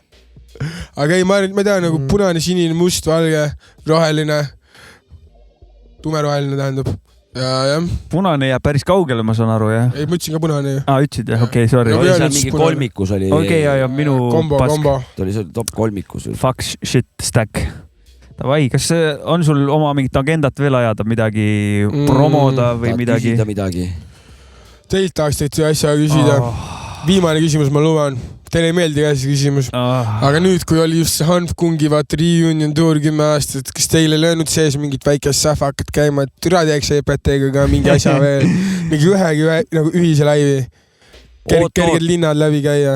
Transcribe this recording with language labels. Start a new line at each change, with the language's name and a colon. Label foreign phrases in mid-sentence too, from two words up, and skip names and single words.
Estonian: Aga ei, ma tean nagu punane, sinine, must, valge, roheline. Tumeroheline tähendab. Ja. Punane jääb päris kaugele, ma saan aru, jah? Ei, ma ütlesin ka punane ju. Ütlesid, jah, okei, sorry. Oli seal mingi kolmikus oli. Okei, ja minu kombo. Ta oli seal top kolmikus.
English: Fuck shit stack.
Estonian: Davai, kas on sul oma mingit agendat veel ajada, midagi promoda või midagi? Küsida midagi. Teilt tahaks teilt asja küsida. Viimane küsimus, ma luban. Teile ei meeldi ka see küsimus. Aga nüüd, kui oli just see Hanf Kungi
English: reunion tour
Estonian: 10 aastat, kas teile löönud sees mingit väikest sähvakat käima, et türa teeks EPT-ga ka mingi asja veel, mingi nagu ühise laivi, kerged linnad läbi käia?